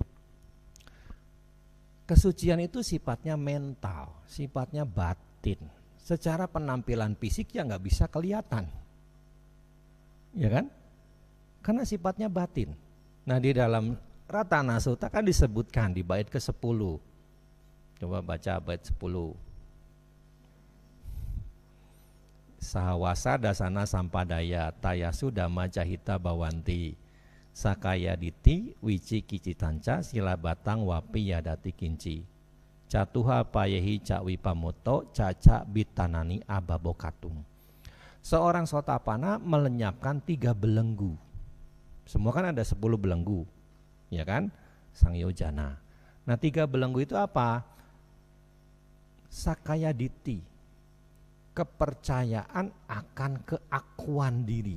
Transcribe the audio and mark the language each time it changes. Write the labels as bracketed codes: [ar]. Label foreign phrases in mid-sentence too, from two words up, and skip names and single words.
[id] Kesucian itu sifatnya mental, sifatnya batin. Secara penampilan fisiknya nggak bisa kelihatan, ya kan? Karena sifatnya batin. Nah di dalam Ratana Sutta kan disebutkan di bait ke-10. Coba baca bait 10. [pi] Sahawasa dasana sampadaya tayasu dhamma cahita bawanti sakaya diti wici kicitanca silabatang wapi yadati kinci catuha payehi cakwi pamoto caca bitanani ababokatum. [id] Seorang Sotapanna melenyapkan 3 belenggu. Semua kan ada 10 belenggu, ya kan? Sang Yojana. Nah 3 belenggu itu apa? [pi] Sakaya diti, [id] kepercayaan akan keakuan diri.